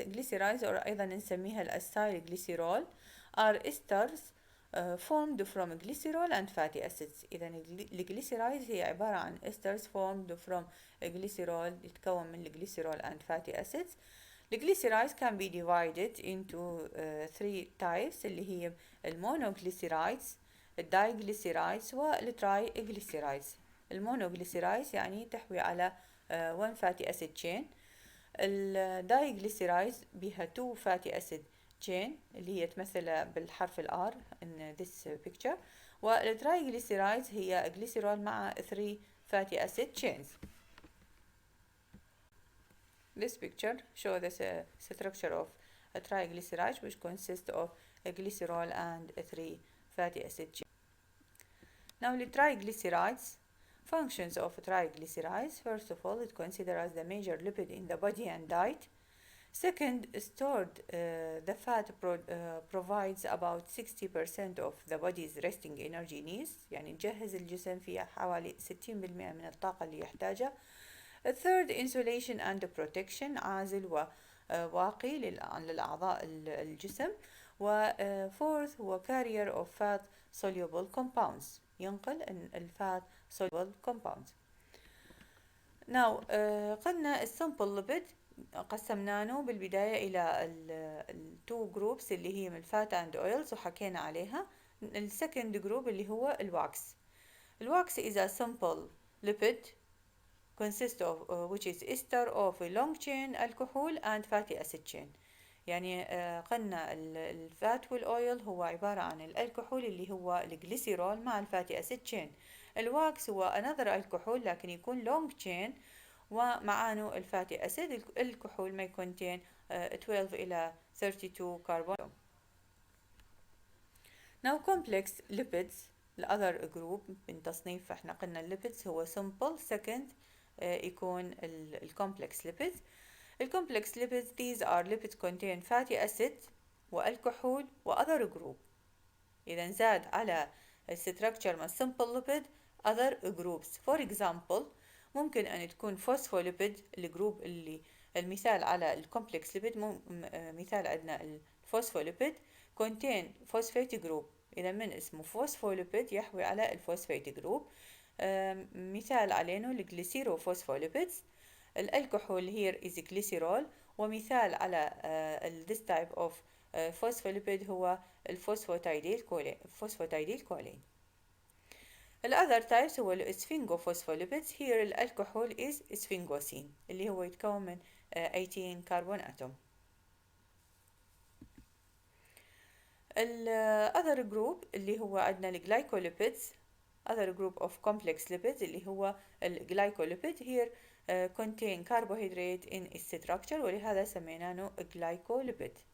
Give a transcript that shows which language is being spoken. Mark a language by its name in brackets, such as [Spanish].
[English] Glycerides or [Arabic] أيضا نسميها الأسايل [English] glycerol are esters formed from glycerol and fatty acids. [Arabic] إذا الجليسيرايد هي عبارة عن [English] esters formed from glycerol [Arabic] يتكون من الجليسيرول [English] and fatty acids. The glycerides can be divided into three types [Arabic] اللي هي المونوغليسيرايدز، الدايغليسيرايدز والترايغليسيرايدز. المونوغليسيرايدز يعني تحوي على [English] one fatty acid chain. [Arabic] الدايغليسيرايدز بها [English] two fatty acid chain [Arabic] اللي هي تمثل بالحرف الR [English] in this picture. [Arabic] والترايغليسيرايدز هي glycerol مع [English] three fatty acid chains. This picture shows the structure of a triglyceride which consists of a glycerol and three fatty acid chains. Now the triglycerides. Functions of triglycerides. First of all, it considered as the major lipid in the body and diet. Second, stored the fat provides about 60% of the body's resting energy needs. [Arabic] يعني نجهز الجسم فيها حوالي 60% من الطاقة اللي يحتاجها. [English] Third, insulation and protection. [Arabic] عازل وواقي للأعضاء الجسم. [English] Fourth هو carrier of fat soluble compounds. [Arabic] ينقل الفات [English] soluble compounds. [Arabic] Now قلنا السمبل lipid قسمناه بالبداية إلى التو جروبس اللي هي من الفات [English] and oils [Arabic] وحكينا عليها. السكند جروب اللي هو الواكس. [English] الواكس is a simple lipid consists of which is ester of a long chain alcohol and fatty acid chain. [Arabic] يعني قلنا الفات والأويل هو عبارة عن الألكحول اللي هو الجليسيرول مع الفاتي أسيد تشين. الواكس هو another الكحول لكن يكون long chain ومعانه الفاتي أسيد. الكحول [English] may contain [Arabic] 12 إلى 32 كربون. Now complex lipids الأذر جروب من تصنيف احنا قلنا الليبيدز هو simple. second يكون الكومبلكس lipids. [English] الكومبلكس lipids these are lipids contain fatty acid [Arabic] والكحول وأذر جروب. إذا زاد على الستركتشر من simple lipid [English] other groups. [Arabic] for example ممكن أن تكون phospholipid الجروب اللي المثال على الكومبلكس lipid مثال عندنا الفوسفوليبيد [English] contain phosphate group. [Arabic] إذا من اسمه phospholipid يحوي على الفوسفات جروب. مثال علينا الجليسيروفوسفوليبيدز. [English] الكحول here is glycerol. [Arabic] ومثال على [English] this type of phospholipid [Arabic] هو الفوسفاتيديل كولين. الأذر types هو السفنجوفوسفوليبيدز. here الكحول is sphingosine اللي هو يتكون من 18 كربون أتوم. الأذر جروب اللي هو عندنا الجلايكوليبيدز. [English] other group of complex lipids [Arabic] اللي هو الجلايكوليبيد [English] here contain carbohydrate in its structure [Arabic] ولهذا سميناه [English] glycolipid.